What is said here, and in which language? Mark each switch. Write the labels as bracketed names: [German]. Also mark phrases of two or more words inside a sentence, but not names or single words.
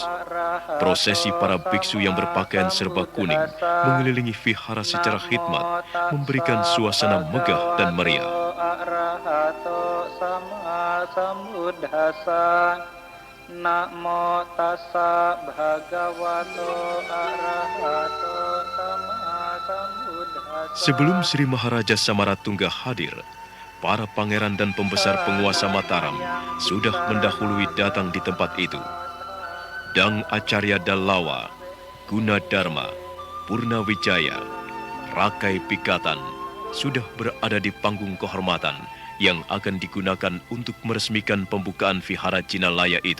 [Indonesian] Prosesi para biksu yang berpakaian serba kuning mengelilingi vihara secara khidmat, memberikan suasana megah dan meriah. [Pali] Namo tassa bhagavato arahato sama sambuddhassa. [Indonesian] Sebelum Sri Maharaja Samaratungga hadir, para pangeran dan pembesar penguasa Mataram sudah mendahului datang di tempat itu. Dang Acarya Dallawa, Gunadarma, Purnawijaya, Rakai Pikatan sudah berada di panggung kehormatan yang akan digunakan untuk meresmikan pembukaan vihara Jinalaya itu.